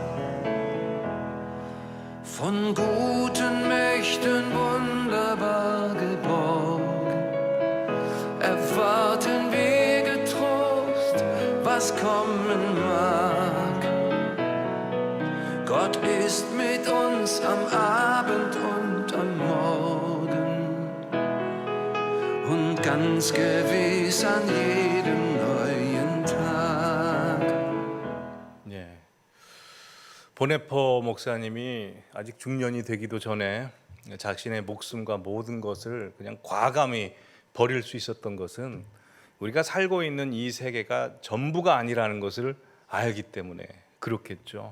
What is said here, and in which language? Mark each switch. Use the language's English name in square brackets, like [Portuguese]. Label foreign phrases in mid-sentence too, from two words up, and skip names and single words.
[German] Von guten Mächten wunderbar geborgen, erwarten wir getrost, was kommen mag. Gott ist mit uns am Abend und am Morgen und ganz gewiss an jedem neuen Tag. [Korean] 예. 보네퍼 목사님이 아직 중년이 되기도 전에 자신의 목숨과 모든 것을 그냥 과감히 버릴 수 있었던 것은 우리가 살고 있는 이 세계가 전부가 아니라는 것을 알기 때문에 그렇겠죠.